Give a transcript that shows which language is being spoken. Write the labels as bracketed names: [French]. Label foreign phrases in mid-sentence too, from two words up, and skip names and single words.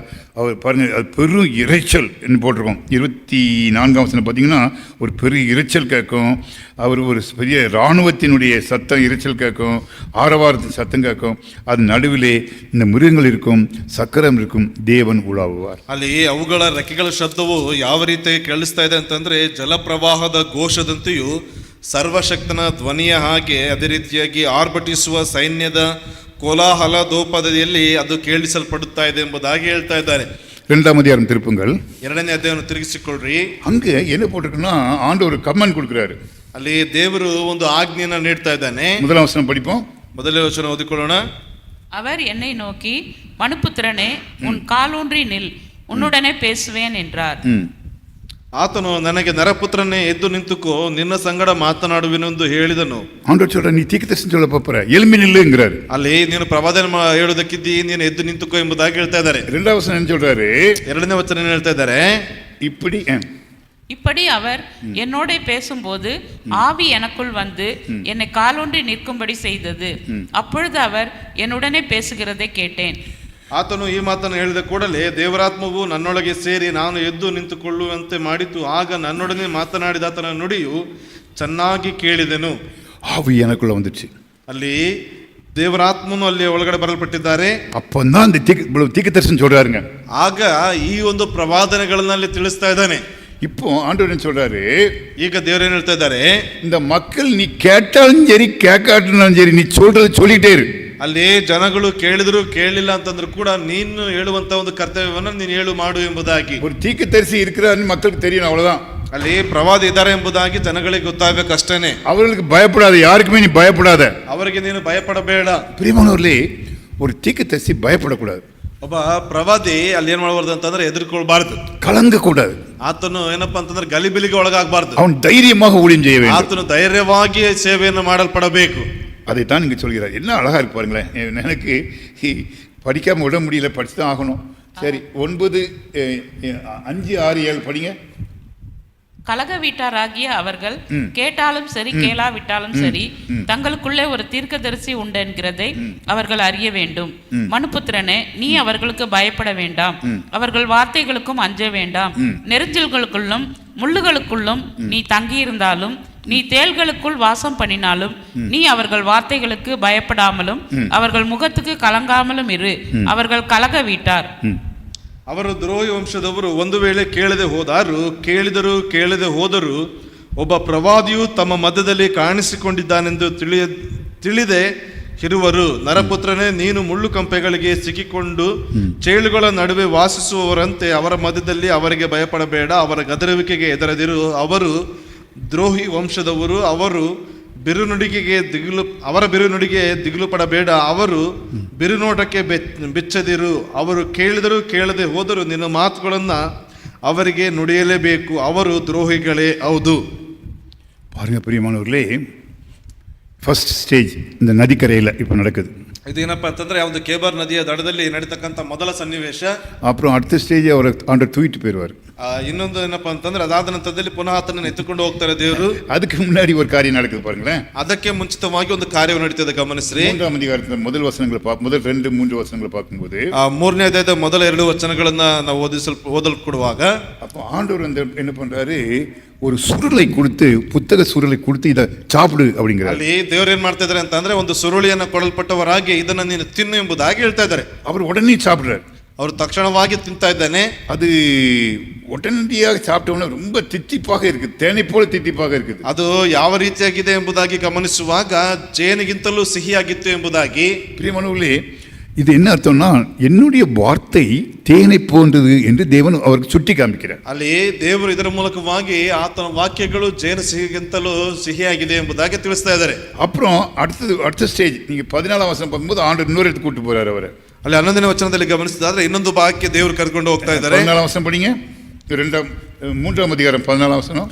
[Tamil] அவர் பாருங்கள், அது பெரும் இறைச்சல் என்று போட்டிருக்கோம். 24ஆம் வசனம் பார்த்தீங்கன்னா ஒரு பெரிய இறைச்சல் கேட்கும். அவர் ஒரு பெரிய இராணுவத்தினுடைய சத்தம் இறைச்சல் கேட்கும், ஆரவாரத்தின் சத்தம் கேட்கும். அது நடுவிலே இந்த மிருகங்கள் இருக்கும், சக்கரம் இருக்கும், தேவன் உலாவுவார். [Kannada] ಅಲ್ಲಿ ಅವುಗಳ ರೆಕ್ಕೆಗಳ ಶಬ್ದವು ಯಾವ ರೀತಿ ಕೇಳಿಸ್ತಾ ಇದೆ ಅಂತಂದ್ರೆ ಜಲಪ್ರವಾಹದ ಘೋಷದಂತೆಯೂ ಸರ್ವಶಕ್ತನ ಧ್ವನಿಯ ಹಾಗೆ ಅದೇ ರೀತಿಯಾಗಿ ಆರ್ಭಟಿಸುವ ಸೈನ್ಯದ ಕೋಲಾಹಲ ದೋಪದದಲ್ಲಿ ಅದು ಕೇಳಿಸಲ್ಪಡುತ್ತಾ ಇದೆ ಎಂಬುದಾಗಿ ಹೇಳ್ತಾ ಇದ್ದಾರೆ. [Tamil] 2ஆம் அதிகாரம் திருப்புங்கள். [Kannada] 2ನೇ ಅಧ್ಯಾಯವನ್ನು ತಿರುಗಿಸಿಕೊಳ್ಳ್ರಿ. [Tamil] அங்கே என்ன போட்டிருக்குன்னா ஆண்டவர் கமெண்ட் கொடுக்குறாரு. [Kannada] ಅಲ್ಲಿ ದೇವರು ಒಂದು ಆಜ್ಞೆಯನ್ನು ನೀಡ್ತಾ ಇದ್ದಾನೆ. [Tamil] 1ஆம் வசனம் படிப்போம். [Kannada] ಮೊದಲನೇ ವಚನ ಓದಿಕೊಳ್ಳೋಣ. [Tamil] அவர் என்னை நோக்கி, மனுபுத்திரனே, உன் காலூன்றி நில், உன்னுடனே பேசுவேன் என்றார். [Kannada] ಆತನು ನನಗೆ ನರಪುತ್ರನೇ ಎದ್ದು ನಿಂತುಕೋ, ನಿನ್ನ ಸಂಗಡ ಮಾತನಾಡುವೆನೆಂದು ಹೇಳಿದನು. [Tamil] ஆண்டவர் சொல்ற, நீ தீர்க்கதரிசனம் சொல்ல போற, எழும்பி நில்லுங்கிறாரு. [Kannada] ಅಲ್ಲಿ ನೀನು ಪ್ರವಾದನೆ ಹೇಳುವುದಕ್ಕಿದ್ದಿ, ನೀನು ಎದ್ದು ನಿಂತುಕೋ ಎಂಬುದಾಗಿ ಹೇಳ್ತಾ ಇದ್ದಾರೆ. [Tamil] 2ஆம் வசனம் என்ன சொல்றாரு? [Kannada] 2ನೇ ವಚನ ಹೇಳ್ತಾ ಇದ್ದಾರೆ, [Tamil] இப்படி அவர் என்னோட பேசும்போது ஆவி எனக்குள் வந்து என்னை காலூன்றி நிற்கும்படி செய்தது. அப்பொழுது அவர் என்னுடனே பேசுகிறதை கேட்டேன். [Kannada] ಆತನು ಈ ಮಾತನ್ನು ಹೇಳಿದ ಕೂಡಲೇ ದೇವರಾತ್ಮವು ನನ್ನೊಳಗೆ ಸೇರಿ ನಾನು ಎದ್ದು ನಿಂತುಕೊಳ್ಳುವಂತೆ ಮಾಡಿತು. ಆಗ ನನ್ನೊಡನೆ ಮಾತನಾಡಿದ ಆತನ ನುಡಿಯು ಚೆನ್ನಾಗಿ ಕೇಳಿದೆನು. [Tamil] ஆவி எனக்குள்ள வந்துச்சு. [Kannada] ಅಲ್ಲಿ ದೇವರಾತ್ಮನು ಅಲ್ಲಿ ಒಳಗಡೆ ಬರಲ್ಪಟ್ಟಿದ್ದಾರೆ. [Tamil] அப்பந்தான் அந்த தீர்க்கதரிசனம் சொல்றாருங்க. [Kannada] ಆಗ ಈ ಒಂದು ಪ್ರವಾದನೆಗಳಲ್ಲಿ ತಿಳಿಸ್ತಾ ಇದ್ದಾನೆ. [Tamil] இப்போ ஆண்டவர் என்ன சொல்றாரு? [Kannada] ಈಗ ದೇವರೇನು ಹೇಳ್ತಾ ಇದ್ದಾರೆ? [Tamil] இந்த மக்கள் நீ கேட்டாலும் சரி கேட்காட்டினாலும் சரி, நீ சொல்றதை சொல்லிட்டே இரு. [Kannada] ಅಲ್ಲಿ ಜನಗಳು ಕೇಳಿದ್ರು ಕೇಳಲಿಲ್ಲ ಅಂತಂದ್ರೂ ಕೂಡ ನೀನು ಹೇಳುವಂತ ಒಂದು ಕರ್ತವ್ಯವನ್ನು ನೀನು ಹೇಳು ಮಾಡು ಎಂಬುದಾಗಿ. [Tamil] ஒரு தீர்க்கதரிசி இருக்கிறாருன்னு மக்களுக்கு தெரியணும், அவ்வளவுதான். [Kannada] ಅಲ್ಲಿ ಪ್ರವಾದಿ ಇದ್ದಾರೆ ಎಂಬುದಾಗಿ ಜನಗಳಿಗೆ ಗೊತ್ತಾಗಬೇಕು ಅಷ್ಟೇನೆ. [Tamil] அவர்களுக்கு பயப்படாத, யாருக்குமே நீ பயப்படாத, [Kannada] ಅವರಿಗೆ ನೀನು ಭಯಪಡಬೇಡ. [Tamil] பிரியமானவர்களே, ஒரு தீர்க்கதரிசி பயப்படக்கூடாது. [Kannada] ಒಬ್ಬ ಪ್ರವಾದಿ ಅಲ್ಲಿ ಏನ್ ಮಾಡಬಾರ್ದು ಅಂತಂದ್ರೆ ಎದುರ್ಕೊಳ್ಬಾರ್ದು, [Tamil] கலங்க கூடாது. [Kannada] ಆತನು ಏನಪ್ಪಾ ಅಂತಂದ್ರೆ ಗಲಿಬಿಲಿಗೆ ಒಳಗಾಗಬಾರ್ದು. [Tamil] அவன் தைரியமாக ஊழியம் செய்ய வேண்டும். [Kannada] ಆತನು ಧೈರ್ಯವಾಗಿ ಸೇವೆಯನ್ನು ಮಾಡಲ್ಪಡಬೇಕು. [Tamil] அதைத்தான் நீங்க சொல்கிறார். என்ன அழகா இருக்கு பாருங்களேன். எனக்கு படிக்காம விட முடியல, படிச்சுதான் ஆகணும். சரி, 9, 5, 6, 7 படிங்க. கலக வீட்டாராகிய அவர்கள் கேட்டாலும் சரி கேளாவிட்டாலும் சரி தங்களுக்குள்ளே ஒரு தீர்க்கதரிசி உண்டு என்கிறதை அவர்கள் அறிய வேண்டும். மனுபுத்திரனே, நீ அவர்களுக்கு பயப்பட வேண்டாம், அவர்கள் வார்த்தைகளுக்கும் அஞ்ச வேண்டாம். நெரிஞ்சல்களுக்குள்ளும் முள்ளுகளுக்குள்ளும் நீ தங்கியிருந்தாலும், நீ தேள்களுக்குள் வாசம் பண்ணினாலும், நீ அவர்கள் வார்த்தைகளுக்கு பயப்படாமலும் அவர்கள் முகத்துக்கு கலங்காமலும் இரு. அவர்கள் கலக வீட்டார். [Kannada] ಅವರು ದ್ರೋಹಿ ವಂಶದವರು ಒಂದು ವೇಳೆ ಕೇಳದೆ ಹೋದರು ಒಬ್ಬ ಪ್ರವಾದಿಯು ತಮ್ಮ ಮಧ್ಯದಲ್ಲಿ ಕಾಣಿಸಿಕೊಂಡಿದ್ದಾನೆಂದು ತಿಳಿದೆ ಇರುವರು. ನರಪುತ್ರನೇ, ನೀನು ಮುಳ್ಳು ಕಂಪೆಗಳಿಗೆ ಸಿಕ್ಕಿಕೊಂಡು ಚೇಳುಗಳ ನಡುವೆ ವಾಸಿಸುವವರಂತೆ ಅವರ ಮಧ್ಯದಲ್ಲಿ ಅವರಿಗೆ ಭಯಪಡಬೇಡ, ಅವರ ಗದರುವಿಕೆಗೆ ಹೆದರದಿರು. ಅವರು ದ್ರೋಹಿ ವಂಶದವರು, ಅವರ ಬಿರುನುಡಿಗೆ ದಿಗಿಲು ಪಡಬೇಡ, ಅವರು ಬಿರುನೋಟಕ್ಕೆ ಬೆಚ್ಚದಿರು. ಅವರು ಕೇಳಿದರೂ ಕೇಳದೆ ಹೋದರೂ ನಿನ್ನ ಮಾತುಗಳನ್ನು ಅವರಿಗೆ ನುಡಿಯಲೇಬೇಕು, ಅವರು ದ್ರೋಹಿಗಳೇ ಹೌದು. [Tamil] பாருங்க பிரியமானவர்களே, [English] first stage [Tamil] இந்த நதிக்கரையில் இப்போ நடக்குது. [Kannada] ಇದೇನಪ್ಪ ಅಂತಂದ್ರೆ ಒಂದು ಕೇಬರ್ ನದಿಯ ದಡದಲ್ಲಿ ನಡೀತಕ್ಕಂಥ ಮೊದಲ ಸನ್ನಿವೇಶ. [Tamil] அப்புறம் அடுத்த ஸ்டேஜ் அவரை ஆண்டவர் தூக்கிட்டு போயிடுவார். [Kannada] ಇನ್ನೊಂದು ಏನಪ್ಪಾ ಅಂತಂದ್ರೆ ಅದಾದ ನಂತರದಲ್ಲಿ ಪುನಃ ಆತನನ್ನು ಎತ್ತುಕೊಂಡು ಹೋಗ್ತಾರೆ ದೇವರು. [Tamil] அதுக்கு முன்னாடி ஒரு காரியம் நடக்குது பாருங்களேன். [Kannada] ಅದಕ್ಕೆ ಮುಂಚಿತವಾಗಿ ಒಂದು ಕಾರ್ಯವು ನಡೀತದೆ, ಗಮನಿಸ್ರಿ. [Tamil] 3ஆம் அதிகாரத்தில் முதல் 2-3 வசனங்களை பார்க்கும்போது, [Kannada] 3ನೇ ಅಧ್ಯಾಯದ ಮೊದಲ 2 ವಚನಗಳನ್ನ ನಾವು ಓದಲು ಕೊಡುವಾಗ, [Tamil] அப்போ ஆண்டவர் வந்து என்ன பண்றாரு, ஒரு சுருளை கொடுத்து, புத்தக சுருளை கொடுத்து இதை சாப்பிடு அப்படிங்கிறார். [Kannada] ಅಲ್ಲಿ ದೇವರು ಏನ್ ಮಾಡ್ತಾ ಇದಾರೆ ಅಂತಂದ್ರೆ ಒಂದು ಸುರುಳಿಯನ್ನು ಕೊಡಲ್ಪಟ್ಟವರಾಗಿ ಇದನ್ನ ನೀನು ತಿನ್ನು ಎಂಬುದಾಗಿ ಹೇಳ್ತಾ ಇದ್ದಾರೆ. [Tamil] அவர் உடனே சாப்பிடுறாரு. [Kannada] ಅವರು ತಕ್ಷಣವಾಗಿ ತಿಂತಾ ಇದ್ದಾನೆ. [Tamil] அது உடனடியாக சாப்பிட்டவன ரொம்ப தித்திப்பாக இருக்குது, தேனை போல தித்திப்பாக இருக்குது. [Kannada] ಅದು ಯಾವ ರೀತಿಯಾಗಿದೆ ಎಂಬುದಾಗಿ ಗಮನಿಸುವಾಗ ಜೇನಿಗಿಂತಲೂ ಸಿಹಿಯಾಗಿತ್ತು ಎಂಬುದಾಗಿ. [Tamil] பிரியமானவர்களே, இது என்ன அர்த்தம்னா, என்னுடைய வார்த்தை தேனை போன்றது என்று தேவன் அவருக்கு சுட்டி காமிக்கிறார். [Kannada] ಅಲ್ಲಿ ದೇವರು ಇದರ ಮೂಲಕವಾಗಿ ಆತನ ವಾಕ್ಯಗಳು ಜೇನು ಸಿಹಿಗಿಂತಲೂ ಸಿಹಿಯಾಗಿದೆ ಎಂಬುದಾಗಿ ತಿಳಿಸ್ತಾ ಇದ್ದಾರೆ. [Tamil] அப்புறம் அடுத்த ஸ்டேஜ், நீங்க 14ஆம் வசனம் பார்க்கும்போது ஆண்டவர் இன்னொரு இடத்துக்கு கூட்டு போறாரு அவரை. [Kannada] ಅಲ್ಲಿ 11ನೇ ವಚನದಲ್ಲಿ ಗಮನಿಸಿದ್ರೆ ಇನ್ನೊಂದು ಭಾಗಕ್ಕೆ ದೇವರು ಕರ್ಕೊಂಡು ಹೋಗ್ತಾ ಇದ್ದಾರೆ. [Tamil] 14ஆம் வசனம் படிங்க. 3ஆம் அதிகாரம் 14ஆம் வசனம்.